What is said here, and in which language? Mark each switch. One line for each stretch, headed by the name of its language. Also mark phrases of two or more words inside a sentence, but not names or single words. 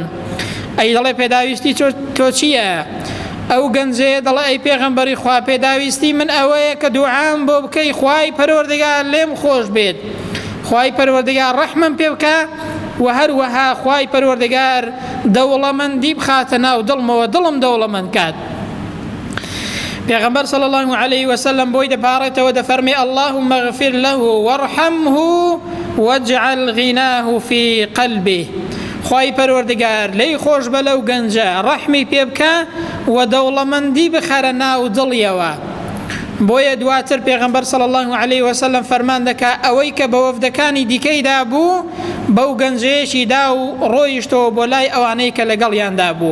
Central Kurdish: ئەی دەڵێ پێداویستی تۆ چییە؟ ئەو گەنجەیە دەڵێ ئەی پێغەمبەری خوا، پێداویستی من ئەوەیە کە دوعام بۆ بکەی خوای پەروەردگار لێم خۆش بێت، خوای پەروەردگار ڕەحمم پێ بکە و هەروەها خوای پەروەردگار دەوڵەمەندی بخاتە ناو دڵمەوە، دڵم دەوڵەمەند کات. پێغەمبەر
Arabic: صلی الله علیه وسلم
Central Kurdish: بۆی دەپارێتەوە، دەفەرمێ
Arabic: اللهم اغفر له وارحمه واجعل غناه في قلبه.
Central Kurdish: خوای پەروەردگار لێی خۆش بە لەو گەنجە، ڕەحمی پێ بکە و دەوڵەمەندی بخەرە ناو دڵیەوە. بۆیە دواتر پێغەمبەر
Arabic: صلی الله علیه وسلم
Central Kurdish: فەرمان دەکا ئەوەی کە بە وەفدەکانی دیکەیدا بوو بەو گەنجەیەشی دا و ڕۆیشتەوە بۆ لای ئەوانەی کە لەگەڵیاندا بوو.